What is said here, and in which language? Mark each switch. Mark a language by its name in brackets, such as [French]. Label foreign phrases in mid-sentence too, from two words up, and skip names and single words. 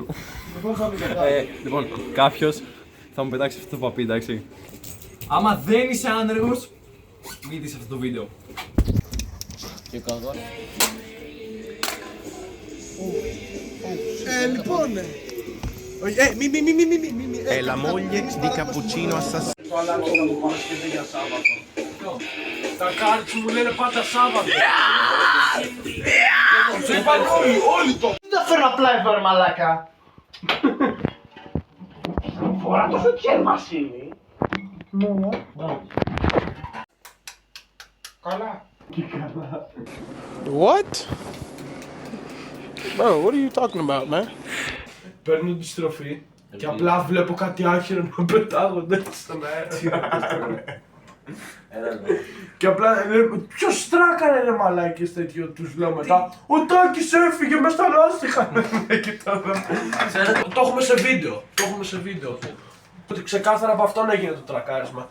[Greek] Λοιπόν, κάποιος θα μου πετάξει αυτό το παπί, εντάξει. Άμα δεν είσαι άνεργος, μην δεις αυτό το βίντεο. Λοιπόν. [Italian] È la moglie di Cappuccino assassino. [Greek] Το αλλάξω να μου Παρασκευή για Σάββατο. Τα κάρτς μου λένε πάντα Σάββατο. Το είπαν όλοι το. Δεν τα φέρνω απλά εδώ ρε μαλάκα. Φορά το φετιέρ Βασίλη. Καλά. [English] What? Bro, what are you talking about, man? [Greek] Παίρνω τη στροφή και απλά βλέπω κάτι άχυρο να πετάγονται στον αέρα. Και απλά ποιος στράκανε ρε μαλάκες τέτοιο, τους λέω μετά. Ο Τάκης έφυγε μες στα λάστιχα. Το έχουμε σε βίντεο, Ότι ξεκάθαρα από αυτόν έγινε το τρακάρισμα.